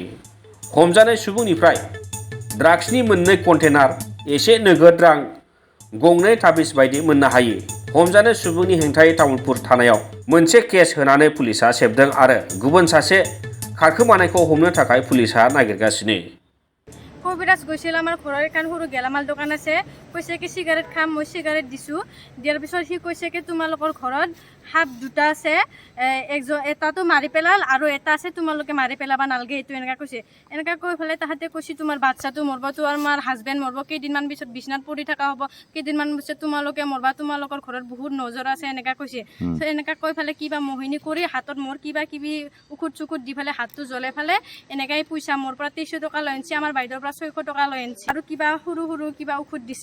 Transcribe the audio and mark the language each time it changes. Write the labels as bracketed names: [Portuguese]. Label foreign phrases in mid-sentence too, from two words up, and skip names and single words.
[Bodo] हमजानाय सुबुंनिफ्राय ड्राग्सनि 2 कन्टेनार, एसे नोगोद रां, 2 ताबिज बायदि मोननो हायो। हमजानाय सुबुंनि हेंथायै तामुलपुर थानायाव मोनसे केस होनानै पुलिसआ सेबदों आरो गुबुन सासे खारखोमानायखौ हमनो थाखाय पुलिसआ नागिरगासिनो। [Assamese] কবিরাজ গৈছিল আমাৰ ঘৰৰ এখন সৰু গেলামাল দোকান আছে কৈছে কি চিগাৰেট খাম মই চিগাৰেট দিছোঁ দিয়াৰ পিছত সি কৈছে কি তোমালোকৰ ঘৰত সাপ 2টা আছে এটাতো মাৰি পেলাল আৰু এটা আছে তোমালোকে মাৰি পেলাবা নালগে এইটো এনেকা কৈছে এনেকা কৈ ফেলে তাহাঁতে কৈছে তোমাৰ বাচ্চাটো মৰব তোমাৰ হাজবেণ্ড মৰব কেইদিনমান পিছত বিছনাত পৰি থকা হ'ব কেইদিনমান পিছত তোমালোকে মৰবা তোমালোকৰ ঘৰত বহুত নজৰ আছে এনেকা কৈছে এনেকা কৈ ফেলে কিবা মোহিনী কৰি হাতত মোৰ কিবা কিবি উখুট চুকুট দি ফেলে হাতটো জ্বলাই ফেলে এনেকাই পইচা মোৰ পৰা 300 টকা লৈ আনছি আমাৰ বাইদেউৰ 600 টকা লৈ আনছি আৰু কিবা সৰু সৰু কিবা ঔষধ দিছে।